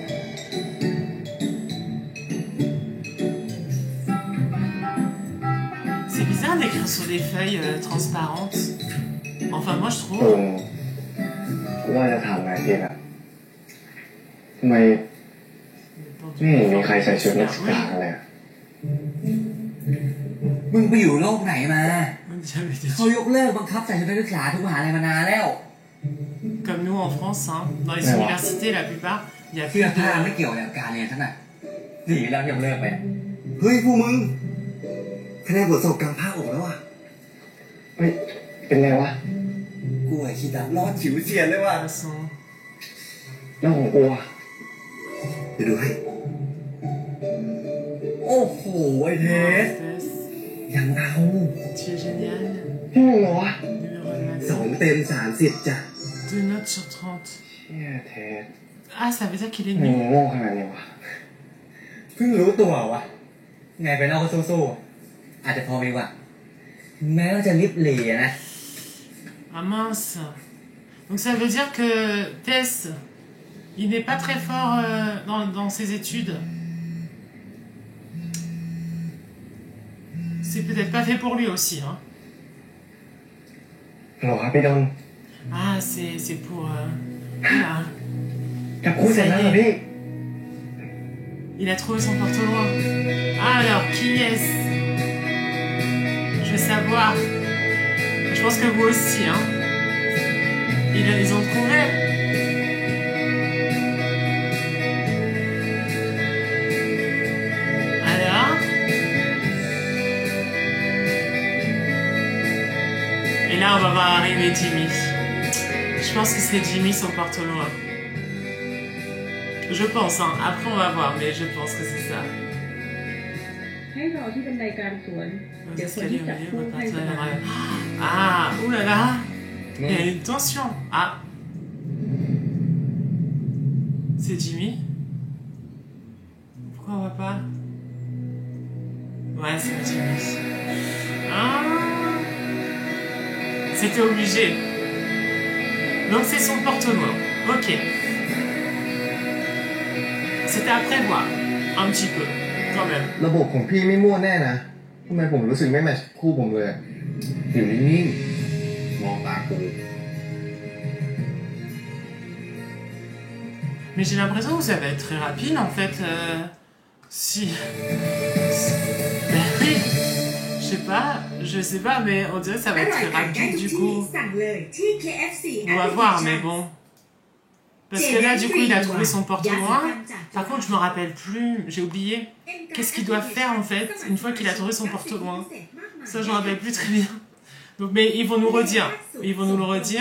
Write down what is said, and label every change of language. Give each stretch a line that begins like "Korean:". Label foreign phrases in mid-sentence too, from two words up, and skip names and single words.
French: C'est bizarre d'écrire sur des feuilles transparentes. Enfin, moi je
Thai: ตรง
French: trouve.
Thai: กูว่าจะถามนายทีละทำไมไม่เห็นมีใครใส่ชุดนักศึกษากันเลยอะ มึงไปอยู่โลกไหนมา
French: J'avais des
Thai: เขายกเลิกบังคับใส่ชุดนักศึกษาทุกมหาลัยมานานแล้ว
French: Comme nous en France, hein. Dans les Ouais. universités, la plupart, il y a
Thai: เสื้
French: plus
Thai: อผ้า
French: de.
Thai: ไม่เกี่ยวกับการเรียนทั้งนั้นดีแล้วยกเลิกไป เฮ้ยพวกมึงคะแนนบทสอบกลางภาคออกแล้วอ่ะเฮ้ยเป็นไงวะ กูไอ้ขี้ดับรอดฉิวเฉียดเลยว่ะ
French: De toute façon.
Thai: แล้วของกูอ่ะเดี๋ยวดูให้ โอ้โหไอ้เทส
French: Tess,
Thai: ยังเอา
French: tu es génial.
Thai: พี่มึงเหรอวะ
French: Numéro
Thai: 2 เต็ม 30จ้ะ
French: 2 notes sur 30.
Thai: เชี่ยเทส
French: Ah, ça veut dire qu'il est
Thai: มึง
French: nul.
Thai: โง่ขนาดนี้วะ เพิ่งรู้ตัววะไงไปนอกก็สู้ๆอาจจะพอมีว่ะแม้ว่าจะลิบหลีอะนะ
French: Ah mince. Donc ça veut dire que Tess, il n'est pas très fort dans ses études. C'est peut-être pas fait pour lui aussi, hein.
Thai: หรอครับพี่ดน
French: Ah, c'est pour... Oula.
Thai: จับคู่เสร็จแล้วเหรอพี่
French: Il a trouvé son porte-loin. Alors, qui est-ce? Je veux savoir. Je pense que vous aussi, hein. Ils ont trouvé. Alors. Et là, on va voir arriver Jimmy. Je pense que c'est Jimmy son porte-loin. Je pense, hein. Après, on va voir, mais je pense que c'est ça.
Thai: ให้รอที่บันไดกลางสวน เดี๋ยว
French: Est-ce
Thai: คน
French: qu'elle
Thai: ที่
French: est au
Thai: จับ
French: milieu,
Thai: คู่
French: votre
Thai: ให้ส
French: partenaire
Thai: บาย
French: arrive. Ah, oulala. Il y a une tension. Ah. C'est Jimmy. Pourquoi on voit pas? Ouais, c'est Jimmy. Ah. C'était obligé. Donc c'est son porte-loin. Ok. C'était à prévoir. Un petit peu. Quand même.
Thai: ระบบของพี่ไม่มั่วแน่นะทำไมผมรู้สึกไม่แมทช์คู่ผมเลยอะ อยู่นิ่งๆมองตากู
French: Mais j'ai l'impression que ça va être très rapide en fait. Si. Ben oui. Je sais pas, mais on dirait que ça va
Thai: อ
French: être
Thai: ร่อย
French: très
Thai: ไก่ย่าง
French: rapide
Thai: ทุก
French: du
Thai: ที่
French: coup.
Thai: สั่งเลยที่ KFC
French: On va voir, mais bon. Parce que là, du coup, il a trouvé son porte-loin. Par contre, je me rappelle plus, j'ai oublié. Qu'est-ce qu'il doit faire en fait une fois qu'il a trouvé son porte-loin? Ça, je me rappelle plus très bien. Donc, mais ils vont nous redire. Ils vont nous le redire.